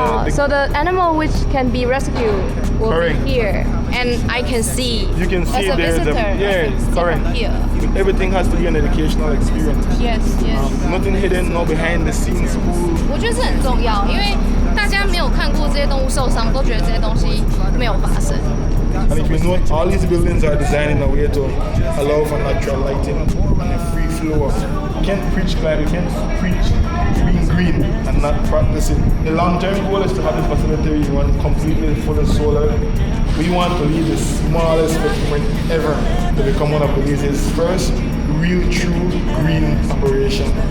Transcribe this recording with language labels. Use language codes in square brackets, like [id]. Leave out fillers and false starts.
[en] So the animal which can be rescued will correct. be here, and I can see. You can see as a there's visitor, correct. Here. Everything has to be an educational experience. Yes. Nothing hidden, no behind the scenes. [zh] 我觉得这很重要，因为大家没有看过这些动物受傷，都觉得这些東西没有發生。 [en] And if you note, all these buildings are designed in a way to allow for natural lighting and a free flow of. You can't preach climate, you can't preach being green and not practice it. The long-term goal is to have the facility run completely full of solar. We want to leave the smallest footprint ever to become one of Belize's first real true green operation.